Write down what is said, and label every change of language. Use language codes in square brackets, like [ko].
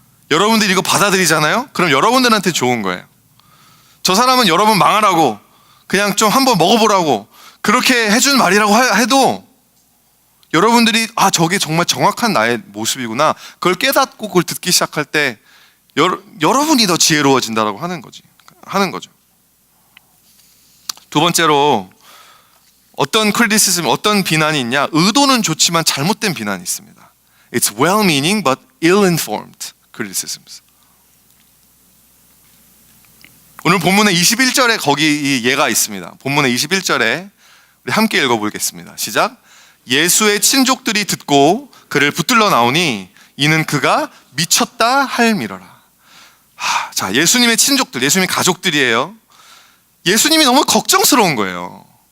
[ko] 여러분들이 이거 받아들이잖아요? 그럼 여러분들한테 좋은 거예요. 저 사람은 여러분 망하라고, 그냥 좀 한번 먹어보라고 그렇게 해준 말이라고 해도 여러분들이 저게 정말 정확한 나의 모습이구나, 그걸 깨닫고 그걸 듣기 시작할 때 여러분이 더 지혜로워진다라고 하는 거죠. 두 번째로 어떤 크리티시즘, 어떤 비난이 있냐? 의도는 좋지만 잘못된 비난이 있습니다. [en] It's well-meaning but ill-informed criticisms. [ko] 오늘 본문의 21절에 거기 이 예가 있습니다. 본문의 21절에 우리 함께 읽어보겠습니다. 시작. 예수의 친족들이 듣고 그를 붙들러 나오니 이는 그가 미쳤다 할미러라. 자, 예수님의 친족들, 예수님의 가족들이에요. 예수님이 너무 걱정스러운 거예요.